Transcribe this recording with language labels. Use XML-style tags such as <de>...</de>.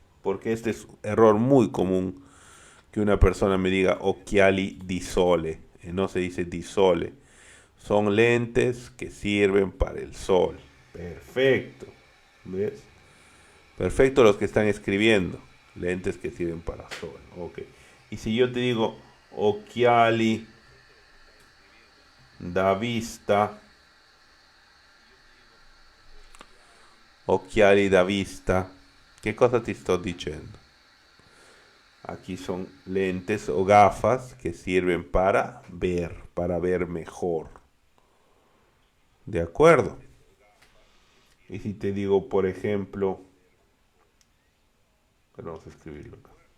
<es>Porque este es un error muy común que una persona me diga</es> <it>occhiali di sole.</it> <es>No se dice</es> <it>di sole.</it> <es>Son lentes que sirven para el sol. Perfecto. ¿Ves? Perfecto los que están escribiendo. Lentes que sirven para sol. Ok. Y si yo te digo</es> <it>occhiali da vista, occhiali da vista, che cosa ti sto dicendo?</it> <es>Aquí son lentes o gafas que sirven para ver mejor. ¿De acuerdo? Y si te digo, por ejemplo, vamos a escribirlo acá.</es>